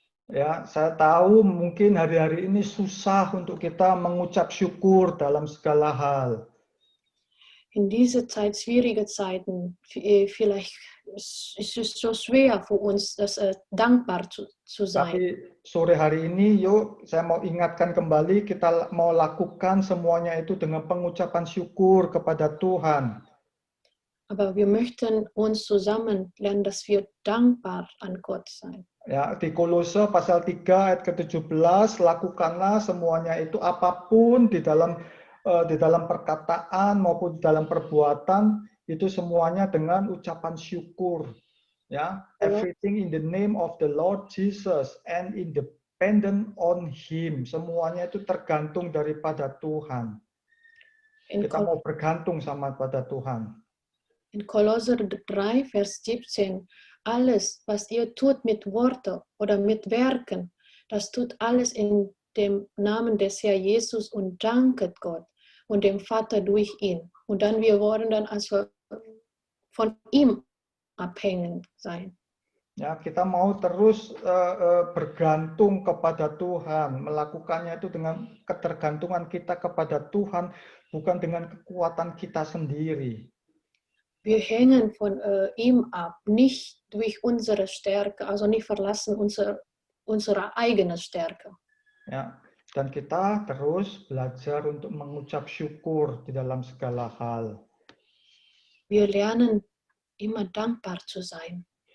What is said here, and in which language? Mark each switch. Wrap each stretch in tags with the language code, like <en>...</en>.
<id>Ya, saya tahu mungkin hari-hari ini susah untuk kita mengucap syukur dalam segala hal.</id> <de>In dieser Zeit, schwierige Zeiten, vielleicht ist es so schwer für uns, dankbar zu sein.</de> <id>Tapi sore hari ini, yuk saya mau ingatkan kembali, kita mau lakukan semuanya itu dengan pengucapan syukur kepada Tuhan.</id> <de>Aber wir möchten uns zusammen lernen, dass wir dankbar an Gott sein.</de> <id>Ya, di Kolose pasal 3 ayat ke-17, lakukanlah semuanya itu apapun di dalam perkataan maupun di dalam perbuatan, itu semuanya dengan ucapan syukur.</id> <en>Ya, everything in the name of the Lord Jesus and independent on Him.</en> <id>Semuanya itu tergantung daripada Tuhan. Kita mau bergantung sama pada Tuhan.</id> <de>In Kolosser 3, Vers 17, alles, was ihr tut mit Worten oder mit Werken, das tut alles in dem Namen des Herrn Jesus und danket Gott und dem Vater durch ihn. Und dann wir wollen dann also von ihm abhängig sein.</de> <id>Ya, kita mau terus bergantung kepada Tuhan, melakukannya itu dengan ketergantungan kita kepada Tuhan, bukan dengan kekuatan kita sendiri.</id> <de>Wir hängen von ihm ab, nicht durch unsere Stärke, also nicht verlassen unsere eigene Stärke.</de> <id>Ya, dan kita terus belajar untuk mengucap syukur di dalam segala hal.</id> <de>Wir lernen immer dankbar zu sein.</de>